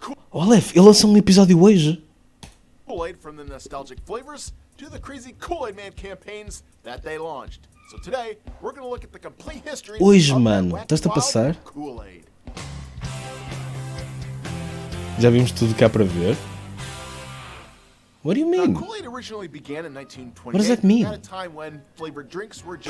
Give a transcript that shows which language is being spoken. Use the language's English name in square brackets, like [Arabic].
[Portuguese] Oh, Aleph, ele lançou um episódio hoje. [English] Kool-Aid from the nostalgic flavors to the crazy Kool-Aid Man campaigns that they launched. So today, we're going to look at the complete history [Portuguese] hoje, mano, estás-te a passar? [English] Kool-Aid. [Portuguese] Já vimos tudo cá para ver? [English] What do you mean? Kool-Aid originally began in 1928. What does that mean? At a time when flavored drinks were just